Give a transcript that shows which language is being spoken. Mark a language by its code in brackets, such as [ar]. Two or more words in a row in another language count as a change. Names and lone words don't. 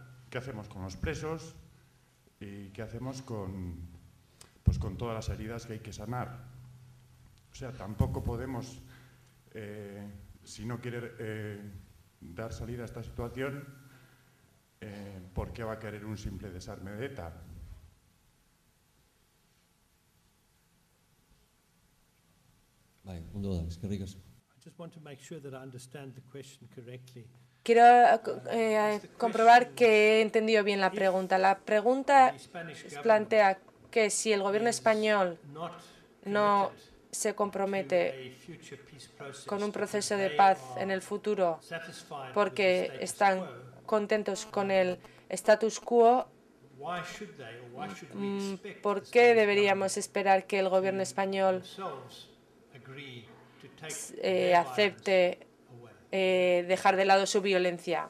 [es] ¿Qué hacemos con los presos? ¿Y qué hacemos con todas las heridas que hay que sanar? O sea, tampoco podemos, si no quiere dar salida a esta situación, ¿por qué va a querer un simple desarme de ETA? [eu] Vale, ondo da, eskerrik asko. [es] Quiero comprobar que he entendido bien la pregunta. La pregunta plantea que si el gobierno español no se compromete con un proceso de paz en el futuro porque están contentos con el [la] status quo, [es] ¿por qué deberíamos esperar que el gobierno español acepte dejar de lado su violencia?